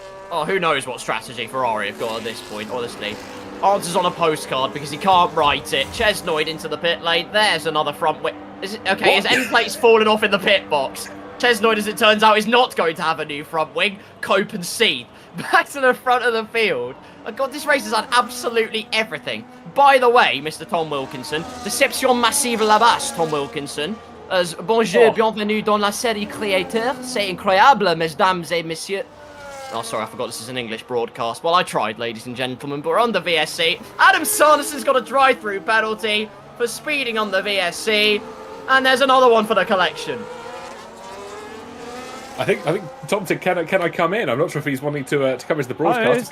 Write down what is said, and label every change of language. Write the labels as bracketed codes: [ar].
[en] Oh, who knows what strategy Ferrari have got at this point, honestly. Answers on a postcard because he can't write it. Chesnoid into the pit lane. There's another front wing. Okay, his end plate's fallen off in the pit box. Chesnoid, as it turns out, is not going to have a new front wing. Cope and Seed back to the front of the field. Oh God, this race has had absolutely everything. By the way, Mr. [fr] Tom Wilkinson, déception massive là-bas, Tom Wilkinson. As bonjour, bienvenue dans la série créateur. C'est incroyable, mesdames et messieurs. [en] Oh, sorry, I forgot this is an English broadcast. Well, I tried, ladies and gentlemen, but we're on the VSC. Adam Sanderson's got a drive-through penalty for speeding on the VSC. And there's another one for the collection. I think Tom said, can I come in? I'm not sure if he's wanting to come into the broadcast.